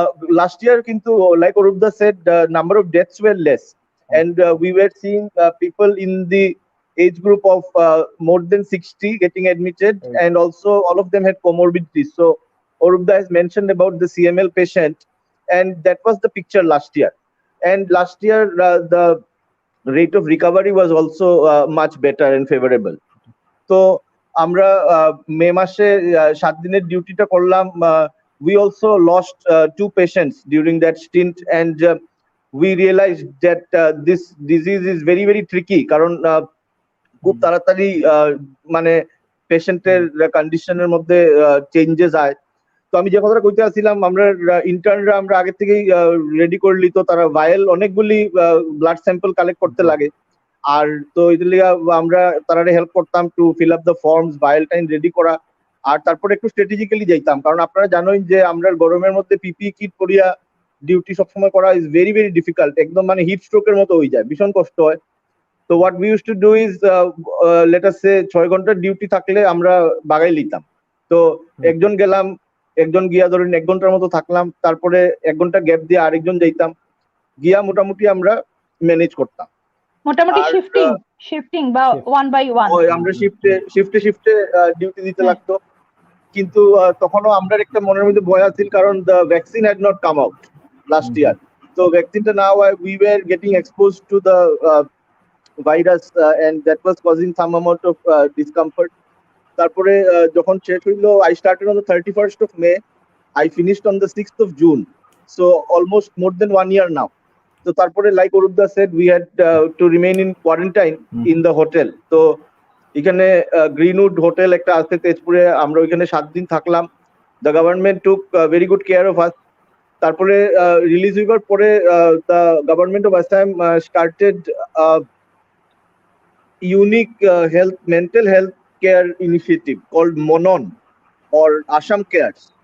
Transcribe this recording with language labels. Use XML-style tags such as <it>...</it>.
<en>Last year, like Arupda said, the number of deaths were less, and we were seeing people in the age group of more than 60 getting admitted, and also all of them had comorbidities. So Arupda has mentioned about the CML patient, and that was the picture last year. And last year, the rate of recovery was also much better and favorable.</en> <bn>So আমরা মে মাসে 7 দিনের ডিউটিটা করলাম.</bn> <en>We also lost 2 patients during that stint, and we realized that this disease is very very tricky,</en> <bn>কারণ খুব তাড়াতাড়ি মানে পেশেন্টের কন্ডিশনের মধ্যে চেঞ্জেস হয়. তো আমি যে কথাটা কইতে আসছিলাম, আমরা ইন্টার্নরা আমরা আগে থেকেই রেডি করলি, তো তারা ভাইল অনেকগুলি ব্লাড স্যাম্পল কালেক্ট করতে লাগে, আর তো এদের লিগে আমরা তারারে হেল্প করতাম</bn> <en>to fill up the forms,</en> <bn>while time ready করা, আর তারপরে একটু স্ট্র্যাটেজিক্যালি যাইতাম, কারণ আপনারা জানেন যে আমরা গরমের মধ্যে পিপি কিট পরিয়া ডিউটি সবসময় করা</bn> <en>is very very difficult,</en> <bn>একদম মানে হিট স্ট্রোকের মতো হয়ে যায়, ভীষণ কষ্ট হয়.</bn> <en>তো what we use to do is, let us say</en> <bn>6 ঘন্টার ডিউটি থাকলে আমরা বাগাই লিতাম. তো একজন গেলাম, একজন গিয়া ধরেন 1 ঘন্টার মতো থাকলাম, তারপরে 1 ঘন্টা গ্যাপ দিয়ে আরেকজন যাইতাম, গিয়া মোটামুটি আমরা ম্যানেজ করতাম. মোটামুটি শিফটিং বা 1 বাই 1 আমরা শিফটে ডিউটি দিতে লাগতো. কিন্তু তখনও আমরা একটা মনের মধ্যে ভয় আছিল, কারণ</bn> <en>The vaccine had not come out last year.</en> <bn>তো ভ্যাকসিনটা না হওয়ায়</bn> <en>We were getting exposed to the virus, and that was causing some amount of discomfort.</en> <bn>তারপরে যখন শেষ হইলো,</bn> <en>I started on the 31st of May, I finished on the 6th of June, so almost more than 1 year now. So তারপরে like Arupda said, we had to remain in quarantine in the hotel.</en> <bn>তো এখানে Greenwood hotel একটা আছে তেজপুরে, আমরা ওইখানে 7 দিন থাকলাম.</bn> <en>The government took very good care of us.</en> <bn>তারপরে রিলিজ হইবার পরে</bn> <en>the government of Assam started unique mental health care initiative called MONON or Assam Cares.</en>